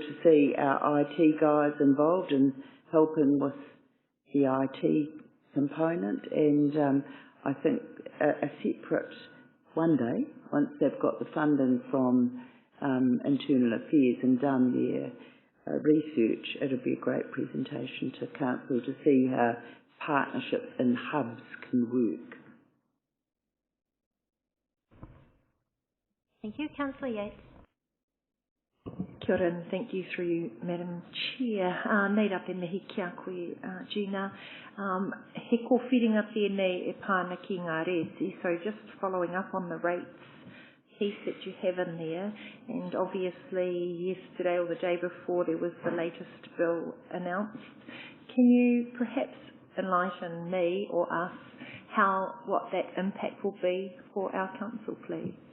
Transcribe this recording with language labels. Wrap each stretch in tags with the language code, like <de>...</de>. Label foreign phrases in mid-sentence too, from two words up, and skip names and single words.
<en>to see our IT guys involved in helping with the IT component, and I think a separate one day, once they've got the funding from Internal Affairs and done their research, it'll be a great presentation to Council to see how partnerships and hubs can work. Thank you. Councillor Yates.</en> <mi>Kia ora,</mi> <en>and thank you through you, Madam Chair.</en> <mi>Nei rā te mihi kia koe, Gina. He kōwhiringa tēnei e pāna ki ngā reti,</mi> <en>so just following up on the rates piece that you have in there, and obviously yesterday or the day before there was the latest bill announced. Can you perhaps enlighten me or us what that impact will be for our council, please?</en>